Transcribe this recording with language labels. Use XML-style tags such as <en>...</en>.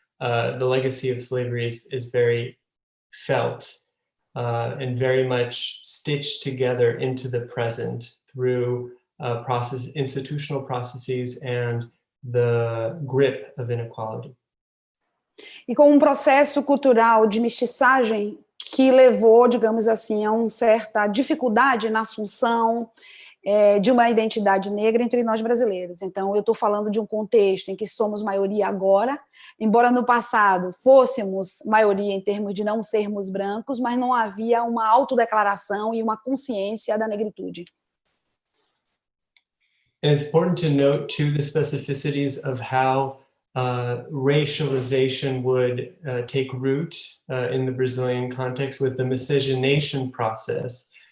<en>The legacy of slavery is very felt. And very much stitched together into the present through institutional processes and the grip of inequality.</en> <pt>E com processo cultural de mestiçagem que levou, digamos assim, a uma certa dificuldade na assunção de uma identidade negra entre nós brasileiros. Então, eu estou falando de um contexto em que somos maioria agora, embora no passado fôssemos maioria em termos de não sermos brancos, mas não havia uma autodeclaração e uma consciência da negritude.</pt> <en>And it's important to note, too, the specificities of how racialization would take root in the Brazilian context with the miscegenation process,</en>